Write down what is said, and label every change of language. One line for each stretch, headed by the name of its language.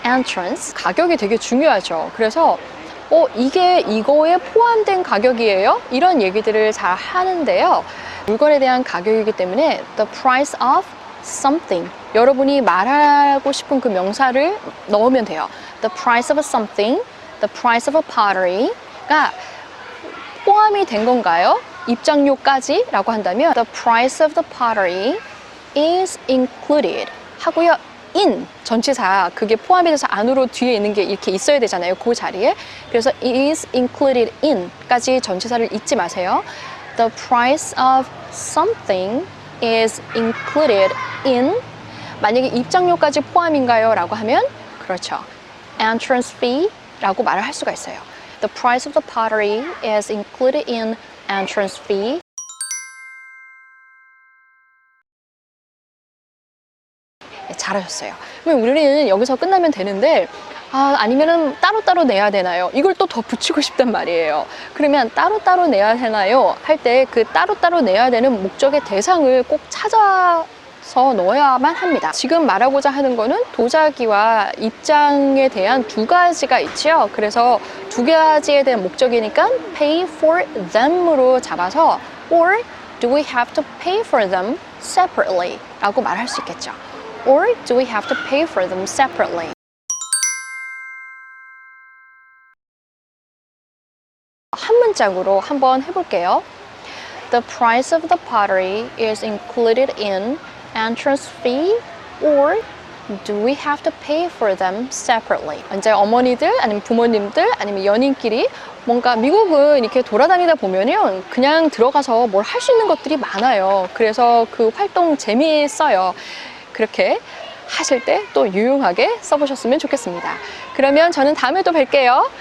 Korean: entrance. 가격이 되게 중요하죠. 그래서 이게 이거에 포함된 가격이에요? 이런 얘기들을 잘 하는데요. 물건에 대한 가격이기 때문에
English: the price of something.
Korean: 여러분이 말하고 싶은 그 명사를 넣으면 돼요.
English: The price of something, the price of a pottery가
Korean: 포함이 된 건가요? 입장료까지 라고 한다면
English: the price of the pottery is included
Korean: 하고요. in 전치사 그게 포함이 돼서 안으로 뒤에 있는 게 이렇게 있어야 되잖아요. 그 자리에. 그래서
English: is included in
Korean: 까지 전치사를 잊지 마세요.
English: The price of something is included in.
Korean: 만약에 입장료까지 포함인가요? 라고 하면 그렇죠. entrance fee 라고 말을 할 수가 있어요.
English: The price of the pottery is included in entrance fee.
Korean: 네, 잘하셨어요. 그럼 우리는 여기서 끝나면 되는데 아니면은 따로따로 내야 되나요? 이걸 또 더 붙이고 싶단 말이에요. 그러면 따로따로 내야 되나요? 할 때 그 따로따로 내야 되는 목적의 대상을 꼭 찾아서 넣어야만 합니다. 지금 말하고자 하는 거는 도자기와 입장에 대한 두 가지가 있죠. 그래서 두 가지에 대한 목적이니까
English: pay for them
Korean: 으로 잡아서
English: or do we have to pay for them separately
Korean: 라고 말할 수 있겠죠.
English: Or do we have to pay for them separately?
Korean: 한 문장으로 한번 해볼게요.
English: The price of the pottery is included in entrance fee or do we have to pay for them separately?
Korean: 이제 어머니들 아니면 부모님들 아니면 연인끼리 뭔가 미국은 이렇게 돌아다니다 보면은 그냥 들어가서 뭘 할 수 있는 것들이 많아요. 그래서 그 활동 재미있어요. 그렇게 하실 때 또 유용하게 써보셨으면 좋겠습니다. 그러면 저는 다음에 또 뵐게요.